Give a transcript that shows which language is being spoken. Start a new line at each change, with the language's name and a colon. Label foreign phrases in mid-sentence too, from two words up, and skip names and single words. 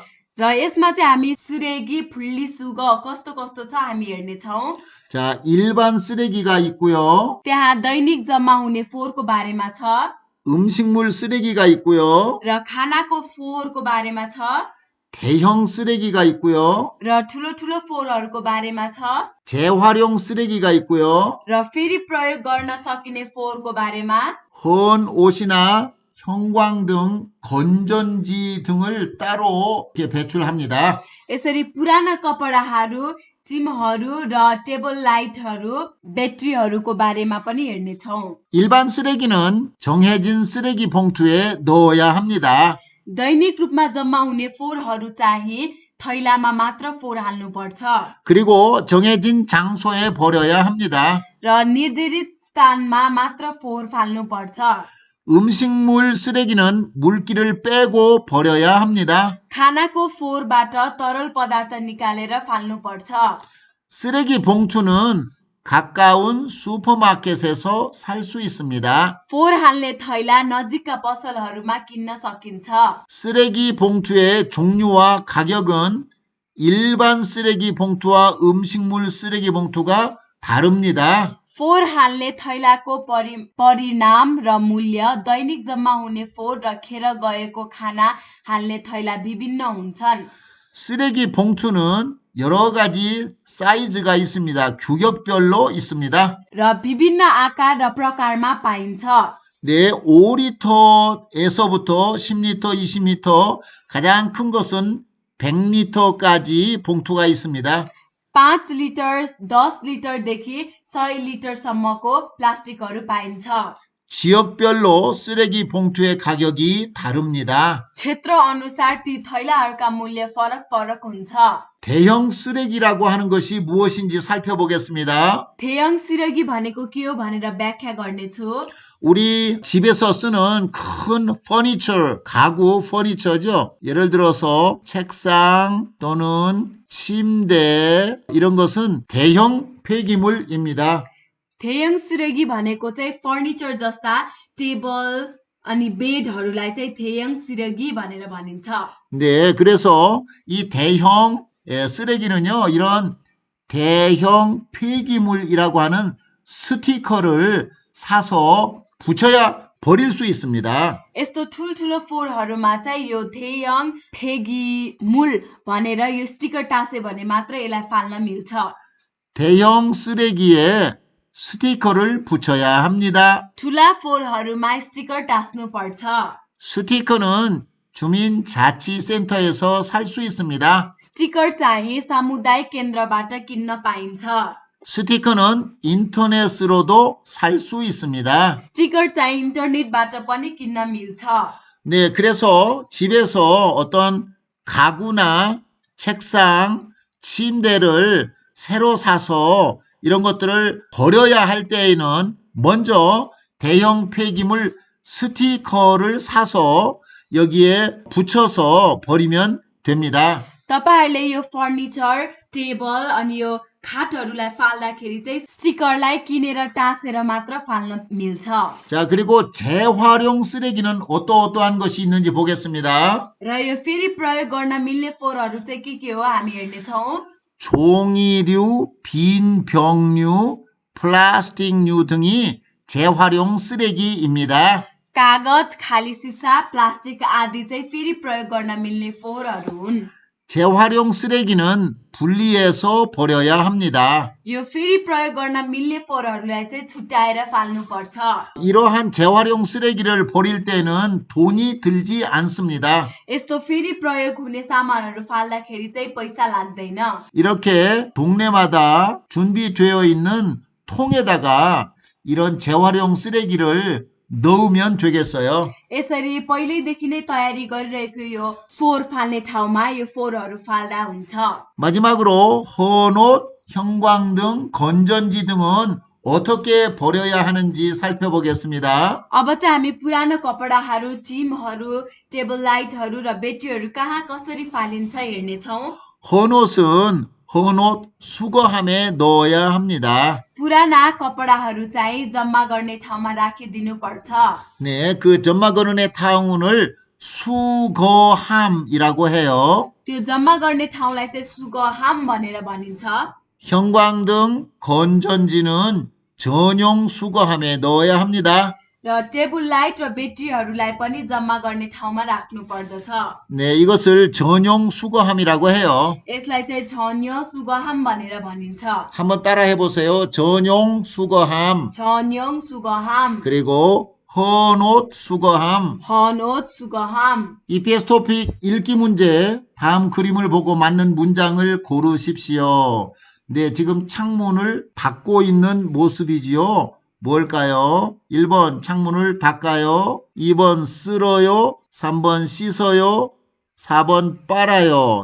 Nepali: र यसमा चाहिँ हामी
Korean: 쓰레기 분리수거
Nepali: कस्तो कस्तो छ हामी हेर्नेछौँ.
Korean: 자, 일반 쓰레기가 있고요.
Nepali: त्यहाँ दैनिक जम्मा हुने फोहोरको बारेमा छ
Korean: 음식물 쓰레기가 있고요.
Nepali: र खानाको फोहोरको बारेमा छ
Korean: 대형 쓰레기가 있고요.
Nepali: र ठुलो ठुलो फोहोरहरूको बारेमा छ
Korean: 재활용 쓰레기가 있고요.
Nepali: र फेरि प्रयोग गर्न सकिने फोहोरको बारेमा
Korean: 헌 옷이나 형광 등 건전지 등을 따로 이렇게 배출합니다.
Nepali: यसरी पुराना कपडाहरू चिमहरू र
English: table lightहरू
Nepali: ब्याट्रीहरूको बारेमा पनि हेर्नेछौँ.
Korean: 일반 쓰레기는 정해진 쓰레기 봉투에 넣어야 합니다.
Nepali: दैनिक रूपमा जम्मा हुने फोहोरहरू चाहिँ थैलामा मात्र फोहोर हाल्नुपर्छ
Korean: 그리고 정해진 장소에 버려야 합니다.
Nepali: र निर्धारित स्थानमा मात्र फोहोर फाल्नुपर्छ.
Korean: 음식물 쓰레기는 물기를 빼고 버려야 합니다.
Nepali: खानाको फोहोरबाट तरल पदार्थ निकालेर फाल्नुपर्छ.
Korean: 쓰레기 봉투는 가까운 슈퍼마켓에서 살 수 있습니다.
Nepali: फोहोर हाल्ने थैला नजिकका पसलहरूमा किन्न सकिन्छ.
Korean: 쓰레기 봉투의 종류와 가격은 일반 쓰레기 봉투와 음식물 쓰레기 봉투가 다릅니다.
Nepali: फोहोर हाल्ने थैलाको परिणाम र मूल्य दैनिक जम्मा हुने फोहोर र खेर गएको खाना हाल्ने थैला विभिन्न हुन्छन्.
Korean: 쓰레기 봉투는 여러 가지 사이즈가 있습니다. 규격별로 있습니다.
Nepali: र विभिन्न आकार र प्रकारमा पाइन्छ.
Korean: 네, 5리터에서부터 10리터, 20리터, 가장 큰 것은 100리터까지 봉투가 있습니다.
Nepali: 5 लिटर 10 लिटरदेखि 100 लिटरसम्मको प्लास्टिकहरू पाइन्छ.
Korean: 지역별로 쓰레기 봉투의 가격이 다릅니다.
Nepali: क्षेत्र अनुसार ती थैलाहरूका मूल्य फरक हुन्छ.
Korean: 대형 쓰레기라고 하는 것이 무엇인지 살펴보겠습니다. 대형 쓰레기
Nepali: भनेको के हो भनेर व्याख्या गर्नेछु.
Korean: 우리 집에서 쓰는 큰 퍼니처, 가구 퍼니처죠. 예를 들어서 책상 또는 침대 이런 것은 대형 폐기물입니다. 대형 쓰레기
Nepali: भनेको चाहिँ फर्निचर जस्ता टेबल अनि बेडहरूलाई चाहिँ
Korean: 대형 쓰레기
Nepali: भनेर भनिन्छ.
Korean: 네, 그래서 이 대형 쓰레기는요, 이런 대형 폐기물이라고 하는 스티커를 사서 붙여야 버릴 수 있습니다.
Nepali: यस्तो ठुल्ठुलो फोहोरहरूमा चाहिँ यो
Korean: 대형 폐기물
Nepali: भनेर यो स्टिकर टाँसे भने मात्र यसलाई फाल्न मिल्छ.
Korean: 대형 쓰레기에 스티커를 붙여야 합니다.
Nepali: ठुला फोहोरहरूमा स्टिकर टाँस्नु पर्छ.
Korean: 스티커는 주민자치센터에서 살 수 있습니다.
Nepali: स्टिकर चाहिँ सामुदायिक केन्द्रबाट किन्न पाइन्छ.
Korean: 스티커는 인터넷으로도 살 수 있습니다.
Nepali: स्टिकर चाहिँ इन्टरनेटबाट पनि किन्न मिल्छ.
Korean: 네, 그래서 집에서 어떤 가구나 책상, 침대를 새로 사서 이런 것들을 버려야 할 때에는 먼저 대형 폐기물 스티커를 사서 여기에 붙여서 버리면 됩니다.
Nepali: तपाईहरुले यो फर्निचर, टेबल अनि यो खाटहरूलाई फाल्दाखेरि चाहिँ स्टिकरलाई किनेर टाँसेर मात्र फाल्न मिल्छ.
Korean: 자, 그리고 재활용 쓰레기는 어떠한 것이 있는지 보겠습니다.
Nepali: र यो फेरि प्रयोग गर्न मिल्ने फोहोरहरू चाहिँ के हो हामी हेर्ने छौं.
Korean: 종이류, 빈 병류, 플라스틱류 등이 재활용 쓰레기입니다.
Nepali: कागज, खाली सिसा, प्लास्टिक आदि चाहिँ फेरि प्रयोग गर्न मिल्ने फोहोरहरू हुन्।
Korean: 재활용 쓰레기는 분리해서 버려야 합니다.
Nepali: यो फेरि प्रयोग गर्न मिल्ने फोहोरहरूलाई चाहिँ छुट्याएर फाल्नुपर्छ।
Korean: 이러한 재활용 쓰레기를 버릴 때는 돈이 들지 않습니다.
Nepali: यस्तो फेरि प्रयोग हुने सामानहरू फाल्दाखेरि चाहिँ पैसा लाग्दैन।
Korean: 이렇게 동네마다 준비되어 있는 통에다가 이런 재활용 쓰레기를 넣으면 되겠어요.
Nepali: यसरी पहिल्यैदेखि नै तयारी गरिरहेको यो फोहोर फाल्ने ठाउँमा यो फोहोरहरू फाल्दा हुन्छ।
Korean: 마지막으로 헌옷, 형광등, 건전지 등은 어떻게 버려야 하는지 살펴보겠습니다.
Nepali: अब चाहिँ हामी पुरानो कपडाहरू, चिमहरू,
English: table lightहरू
Nepali: र बेट्रीहरू कहाँ कसरी फालिन्छ हेर्नेछौँ।
Korean: 헌옷은 헌옷 수거함에 넣어야 합니다.
Nepali: पुराना कपडाहरू चाहिँ जम्मा गर्ने ठाउँमा राखिदिनु पर्छ।
Korean: 네, 그 점막어른의 타운을 수거함이라고 해요.
Nepali: त्यो जम्मा गर्ने ठाउँलाई चाहिँ सुगहाम भनेर भनिन्छ।
Korean: 형광등, 건전지는 전용 수거함에 넣어야 합니다.
Nepali: र
English: table light
Nepali: र बेट्रीहरूलाई पनि जम्मा गर्ने ठाउँमा राख्नु पर्दछ।
Korean: 네, 이것을 전용 수거함이라고 해요.
Nepali: यसलाई चाहिँ
Korean: 전용 수거함
Nepali: भनेर भनिन्छ।
Korean: 한번 따라해 보세요. 전용 수거함, 전용 수거함, 그리고 헌옷 수거함. 헌옷 수거함. EPS 토픽 읽기 문제, 다음 그림을 보고 맞는 문장을 고르십시오. 네, 지금 창문을 닫고 있는 모습이지요. 뭘까요? 1번 창문을 닫아요. 2번 쓸어요. 3번 씻어요. 4번 빨아요.